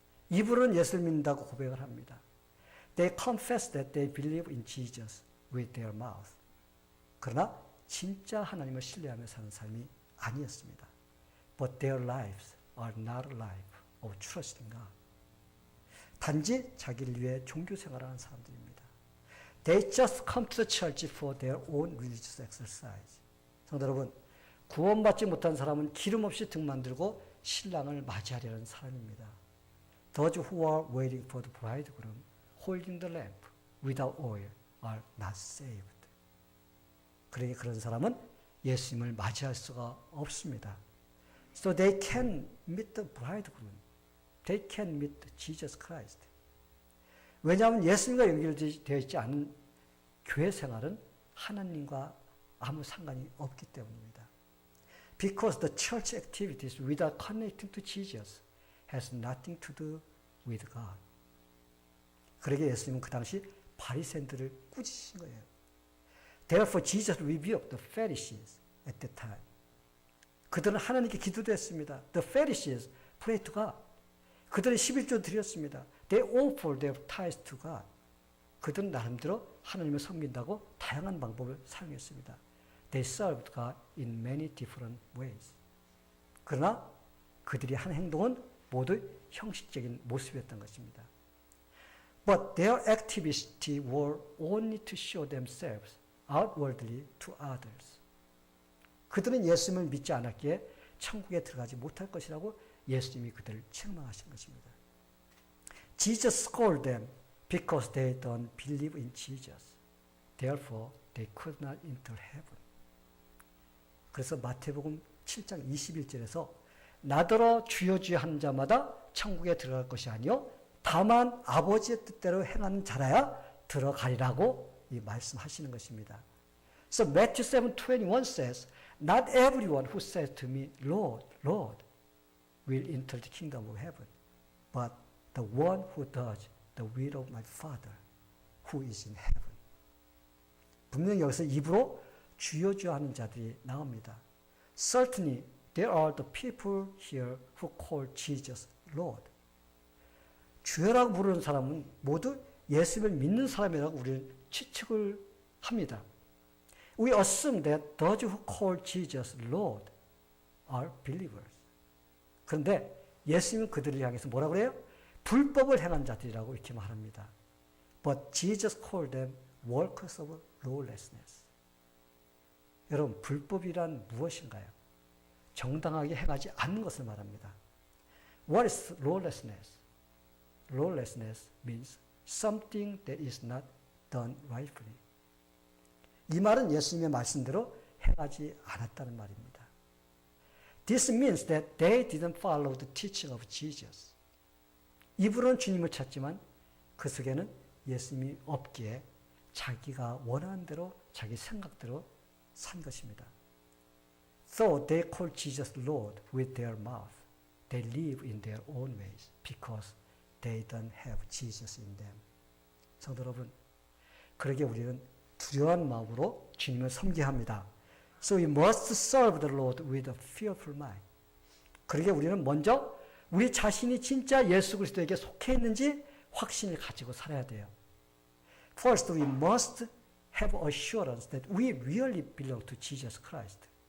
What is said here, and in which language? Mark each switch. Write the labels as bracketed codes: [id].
[ko] 입으로는 예수를 믿는다고 고백을 합니다. [en] They confess that they believe in Jesus with their mouth. [ko] 그러나 진짜 하나님을 신뢰하며 사는 삶이 아니었습니다. [en] But their lives are not a life of trusting God. [ko] 단지 자기를 위해 종교 생활하는 사람들입니다. [en] They just come to the church for their own religious exercise. [ko] 성도 여러분, 구원받지 못한 사람은 기름 없이 등 만들고 신랑을 맞이하려는 사람입니다. [en] Those who are waiting for the bridegroom, holding the lamp without oil, are not saved. [ko] 그러니 그런 사람은 예수님을 맞이할 수가 없습니다. [en] So they can meet the bridegroom. They can meet Jesus Christ. [ko] 왜냐하면 예수님과 연결되어 있지 않은 교회 생활은 하나님과 아무 상관이 없기 때문입니다. [en] Because the church activities without connecting to Jesus has nothing to do with God. [ko] 그러게 예수님은 그 당시 바리새인들을 꾸짖으신 거예요. [en] Therefore Jesus rebuked the Pharisees at that time. [ko] 그들은 하나님께 기도도 했습니다. [en] The Pharisees prayed to God. [ko] 그들은 11조 드렸습니다. [en] They offered their tithes to God. [ko] 그들은 나름대로 하나님을 섬긴다고 다양한 방법을 사용했습니다. [en] They served God in many different ways. [ko] 그러나 그들이 한 행동은 모두 형식적인 모습이었던 것입니다. [en] But their activity were only to show themselves outwardly to others. [ko] 그들은 예수님을 믿지 않았기에 천국에 들어가지 못할 것이라고 예수님이 그들을 책망하신 것입니다. [en] Jesus scolded them because they don't believe in Jesus. Therefore, they could not enter heaven. [ko] 그래서 마태복음 7장 21절에서 나더러 주여 주여 하는 자마다 천국에 들어갈 것이 아니요 다만 아버지의 뜻대로 행하는 자라야 들어가리라고 이 말씀하시는 것입니다. [en] So Matthew 7:21 says, Not everyone who says to me, Lord, Lord, will enter the kingdom of heaven, but the one who does the will of my Father who is in heaven. [ko] 분명히 여기서 입으로 주여 주여 하는 자들이 나옵니다. [en] Certainly there are the people here who call Jesus Lord. [ko] 주여라고 부르는 사람은 모두 예수를 믿는 사람이라고 우리는 추측을 합니다. [en] We assume that those who call Jesus Lord are believers. [ko] 그런데 예수님은 그들을 향해서 뭐라고 그래요? 불법을 행한 자들이라고 이렇게 말합니다. [en] But Jesus called them workers of lawlessness. [ko] 여러분, 불법이란 무엇인가요? 정당하게 행하지 않는 것을 말합니다. [en] What is lawlessness? Lawlessness means something that is not done rightfully. [ko] 이 말은 예수님의 말씀대로 행하지 않았다는 말입니다. [en] This means that they didn't follow the teaching of Jesus. [ko] 입으로는 주님을 찾지만 그 속에는 예수님이 없기에 자기가 원하는 대로 자기 생각대로 산 것입니다. [en] So they call Jesus Lord with their mouth. They live in their own ways because they don't have Jesus in them. [ko] 성도 여러분, 그러기에 우리는 두려운 마음으로 주님을 섬겨야 합니다. [en] So we must serve the Lord with a fearful mind. [ko] 그러기에 우리는 먼저 우리 자신이 진짜 예수 그리스도에게 속해 있는지 확신을 가지고 살아야 돼요. [en] First, we must have assurance that we really belong to Jesus Christ.